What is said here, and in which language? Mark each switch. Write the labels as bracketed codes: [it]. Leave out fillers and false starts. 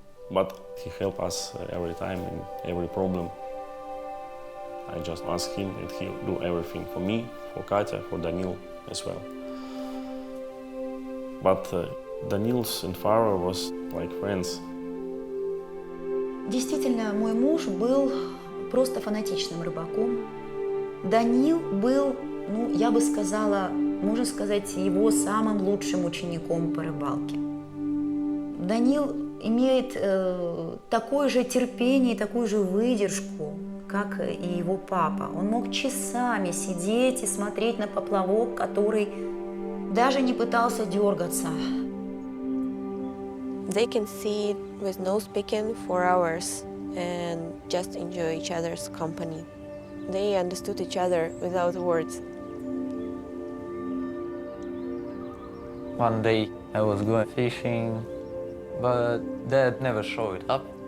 [en] But he helped us every time in every problem. I just ask him and he'll do everything for me, for Katya, for Danil as well. But Danil's and Faro was like friends. [ru] Действительно, мой муж был просто фанатичным рыбаком. Данил был, ну, я бы сказала, можно сказать, его самым лучшим учеником по рыбалке. Данил имеет такое же терпение, такую же выдержку, как и его папа. Он мог часами сидеть и смотреть на поплавок, который даже не пытался дергаться. [en] They can sit with no speaking for hours and just enjoy each other's company. They understood each other without words. One day I was going fishing, but dad never showed up.